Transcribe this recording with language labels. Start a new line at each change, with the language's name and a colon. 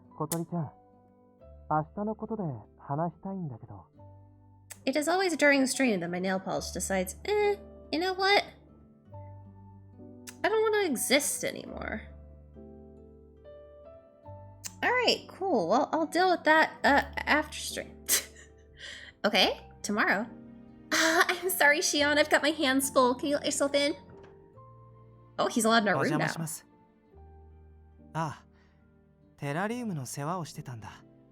Japanese: 小鳥ちゃん、明日のことで話したいんだけど。
English: It is always during the stream that my nail polish decides, you know what? I don't want to exist anymore. Alright, cool. Well, I'll deal with that after stream. Okay, tomorrow. I'm sorry, Shion. I've got my hands full. Can you let yourself in? Oh, he's allowed in our room now.
Japanese: ああ、テラリウムの世話をしてたんだ。